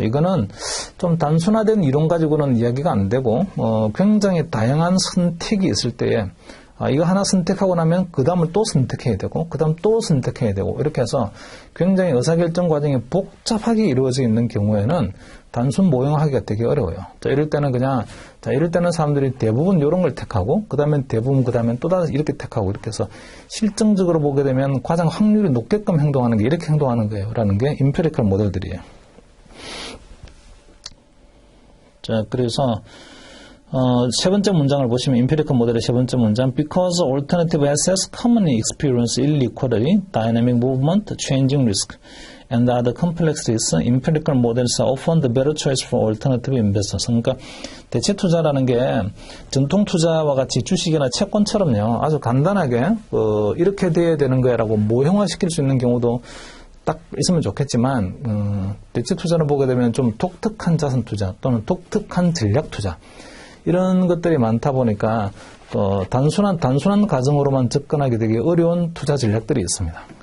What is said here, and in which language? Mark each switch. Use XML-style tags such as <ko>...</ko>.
<ko>이거는 좀 단순화된 이론 가지고는 이야기가 안 되고, 굉장히 다양한 선택이 있을 때에, 이거 하나 선택하고 나면 그 다음을 또 선택해야 되고, 그 다음 또 선택해야 되고, 이렇게 해서 굉장히 의사결정 과정이 복잡하게 이루어져 있는 경우에는 단순 모형화하기가 되게 어려워요. 자, 이럴 때는 이럴 때는 사람들이 대부분 이런 걸 택하고, 그 다음엔 대부분, 그 다음엔 또 다시 이렇게 택하고, 이렇게 해서 실증적으로 보게 되면 가장 확률이 높게끔 행동하는 게 이렇게 행동하는 거예요. 라는 게 empirical 모델들이에요. 자, 그래서, 세 번째 문장을 보시면 empirical 모델의 세 번째 문장,</ko> <en>because alternative assets commonly experience illiquidity, dynamic movement, changing risk, and other complexities, empirical models are often the better choice for alternative investors.</en> <ko>그러니까 대체 투자라는 게 전통 투자와 같이 주식이나 채권처럼요, 아주 간단하게 이렇게 돼야 되는 거야라고 모형화시킬 수 있는 경우도 딱 있으면 좋겠지만, 대체 투자를 보게 되면 좀 독특한 자산 투자 또는 독특한 전략 투자, 이런 것들이 많다 보니까 단순한 가정으로만 접근하기 되게 어려운 투자 전략들이 있습니다.</ko>